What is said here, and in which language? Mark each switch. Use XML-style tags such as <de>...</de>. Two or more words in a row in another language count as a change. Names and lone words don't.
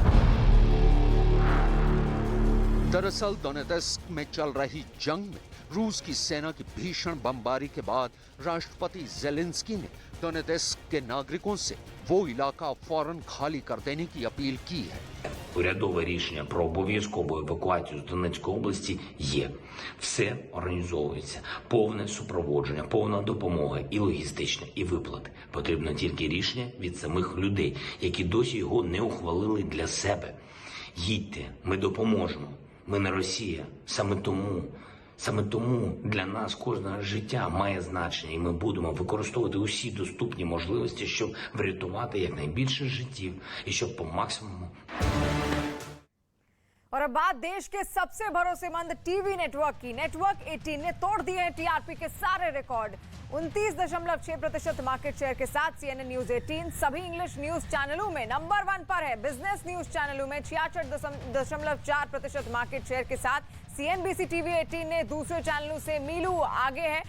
<hi>दरअसल दोनेत्स्क में चल रही जंग में रूस की सेना की भीषण बमबारी के बाद राष्ट्रपति ज़ेलेंस्की ने दोनेत्स्क के नागरिकों से वो इलाका फौरन खाली कर देने की अपील की है।</hi> <uk>Урядове рішення про обов'язкову евакуацію з Донецької області є. Все організовується. Повне супроводження, повна допомога і логістична, і виплати. Потрібно тільки рішення від самих людей, які досі його не ухвалили для себе. Їдьте, ми допоможемо. Ми не Росія. Саме тому для нас кожне життя має значення, і ми будемо використовувати усі доступні можливості, щоб врятувати якнайбільше життів і щоб по максимуму.</uk> <hi>और अब बात देश के सबसे भरोसेमंद टीवी नेटवर्क की। नेटवर्क 18 ने तोड़ दिए हैं टीआरपी के सारे रिकॉर्ड। 29.6%</hi> <en>market share</en> <hi>के साथ CNN न्यूज 18 सभी</hi> <en>English news</en> <hi>चैनलों में नंबर 1 पर है।</hi> <en>business news</en> <hi>चैनलों में 66.4%</hi> <en>market share</en> <hi>के साथ CNBC टीवी 18 ने दूसरे चैनलों से मीलों आगे है।</hi>